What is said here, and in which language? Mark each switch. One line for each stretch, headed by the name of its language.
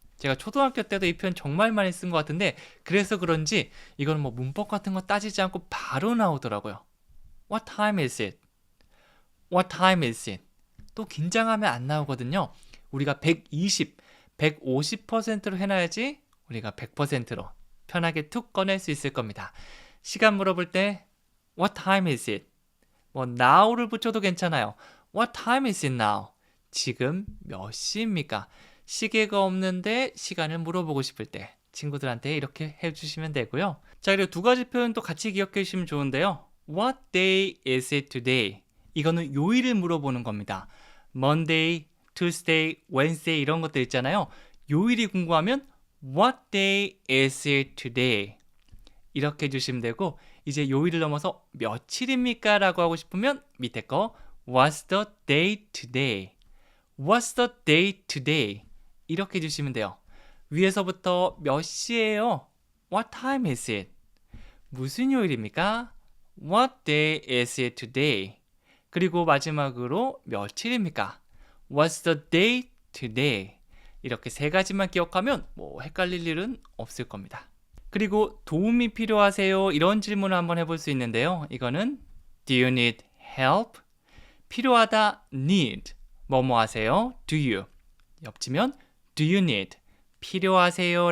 Korean: 제가 초등학교 때도 이 표현 정말 많이 쓴 것 같은데 그래서 그런지 이거는 문법 같은 거 따지지 않고 바로 나오더라고요.
English: What time is it? What time is it?
Korean: 또 긴장하면 안 나오거든요. 우리가 120, 150%로 해놔야지 우리가 100%로 편하게 툭 꺼낼 수 있을 겁니다. 시간 물어볼 때
English: What time is it?
Korean: now를 붙여도 괜찮아요.
English: What time is it now?
Korean: 지금 몇 시입니까? 시계가 없는데 시간을 물어보고 싶을 때 친구들한테 이렇게 해주시면 되고요. 자, 그리고 두 가지 표현도 같이 기억해 주시면 좋은데요.
English: What day is it today?
Korean: 이거는 요일을 물어보는 겁니다. Monday, Tuesday, Wednesday 이런 것들 있잖아요. 요일이 궁금하면
English: What day is it today?
Korean: 이렇게 해주시면 되고 이제 요일을 넘어서 며칠입니까? 라고 하고 싶으면 밑에 거
English: What's the day today? What's the day today?
Korean: 이렇게 해주시면 돼요. 위에서부터 몇 시예요?
English: What time is it?
Korean: 무슨 요일입니까?
English: What day is it today?
Korean: 그리고 마지막으로 며칠입니까?
English: What's the day today?
Korean: 이렇게 세 가지만 기억하면 헷갈릴 일은 없을 겁니다. 그리고 도움이 필요하세요? 이런 질문을 한번 해볼 수 있는데요.
English: 이거는 Do you need help?
Korean: 필요하다 need 뭐뭐 하세요?
English: Do you 옆치면 Do you need 필요하세요?